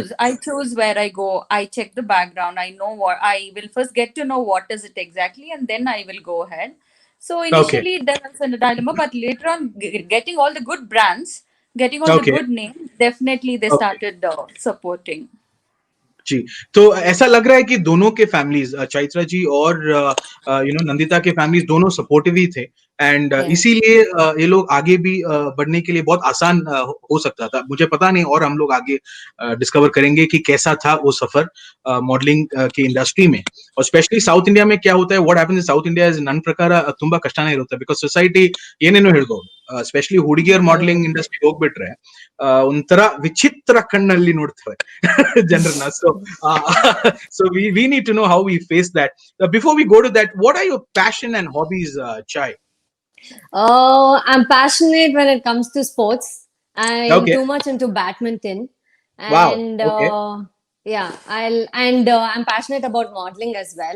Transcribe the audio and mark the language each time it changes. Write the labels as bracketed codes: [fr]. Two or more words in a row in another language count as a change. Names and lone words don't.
[en] choose. I choose where I go. I check the background. I know what I will first get to know what is it exactly, and then I will go ahead. So Okay. initially there was a dilemma, but later on, getting all the good brands, getting all the Okay. good name, definitely they Okay. started supporting. [hi] जी, तो ऐसा लग रहा है कि दोनों के फैमिलीज चैत्रा जी और नंदिता के फैमिलीज दोनों सपोर्टिव ही थे एंड [en] Yeah. [hi] इसीलिए ये लोग आगे भी बढ़ने के लिए बहुत आसान हो सकता था मुझे पता नहीं और हम लोग आगे डिस्कवर करेंगे कि कैसा था वो सफर मॉडलिंग की इंडस्ट्री में और स्पेशली साउथ इंडिया में क्या होता है [en] What happens in South India is [kn] ನನ್ನ ಪ್ರಕಾರ ತುಂಬಾ ಕಷ್ಟನೇ ಇರುತ್ತೆ ಬಿಕಾಸ್ ಸೊಸೈಟಿ ಏನೇನೋ ಹೇಳ್ಬೋದು ಸ್ಪೆಷಲಿ ಹುಡುಗಿಯರ್ Mm. [en] modeling industry [kn] ಹೋಗ್ಬಿಟ್ರೆ ಒಂಥರ ವಿಚಿತ್ರ ಕಣ್ಣಲ್ಲಿ ನೋಡ್ತಾರೆ ಜನರನ್ನ ಸೊ [en] so we need to know how we face that. Before we go to that, what are your passion and hobbies, Chai? Oh, I'm passionate when it comes to sports. I'm Okay. too much into badminton, Wow. and Okay. yeah, I'm passionate about modeling as well.